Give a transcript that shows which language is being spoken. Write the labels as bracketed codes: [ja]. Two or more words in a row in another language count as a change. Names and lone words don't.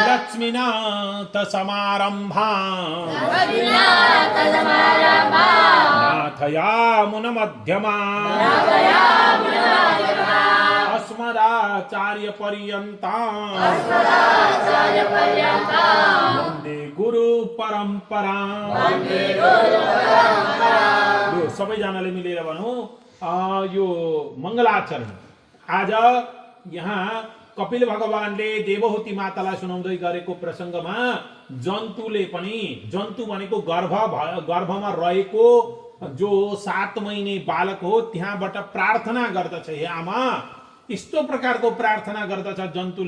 [sa] लक्ष्मीनाथ समारंभा लक्ष्मीनाथ समारंभा नाथयामुन मध्यमा अस्मदाचार्य पर्यन्ता वन्दे गुरु परम्परा। [ne] यो सबैजनाले मिलेर भनौँ यो मङ्गलाचरण। आज यहाँ कपिल भगवानले देवहूति मातालाई सुनाउँदै गरेको प्रसङ्गमा जन्तुले पनि, जन्तु भनेको गर्भमा रहेको जो 7 महिने बालक हो त्यहाँबाट प्रार्थना गर्दछ, हे आमा, यस्तो प्रकारको प्रार्थना गर्दछ जन्तुले।